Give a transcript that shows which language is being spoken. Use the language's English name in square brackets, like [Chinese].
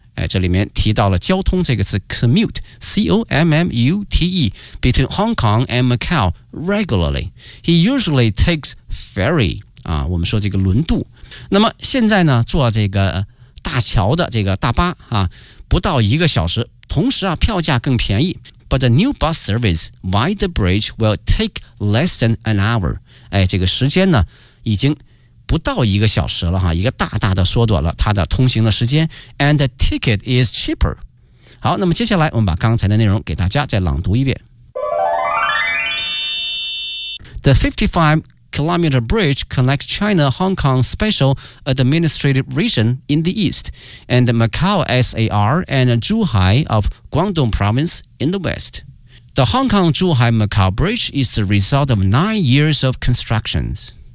[Chinese] 哎，这里面提到了交通这个词 [English] commute, C-O-M-M-U-T-E, between Hong Kong and Macau regularly. He usually takes ferry. [Chinese] 啊，我们说这个轮渡。那么现在呢，坐这个大桥的这个大巴啊，不到一个小时，同时啊，票价更便宜。 [English] But the new bus service via the bridge will take less than an hour. [Chinese] 哎，这个时间呢，已经不到一个小时了哈，一个大大的缩短了它的通行的时间。 [English] And the ticket is cheaper. [Chinese] 好，那么接下来我们把刚才的内容给大家再朗读一遍。 [English] The 55-kilometer bridge connects China-Hong Kong Special Administrative Region in the east and the Macau SAR and Zhuhai of Guangdong Province in the west. The Hong Kong-Zhuhai-Macau bridge is the result of 9 years of constructions.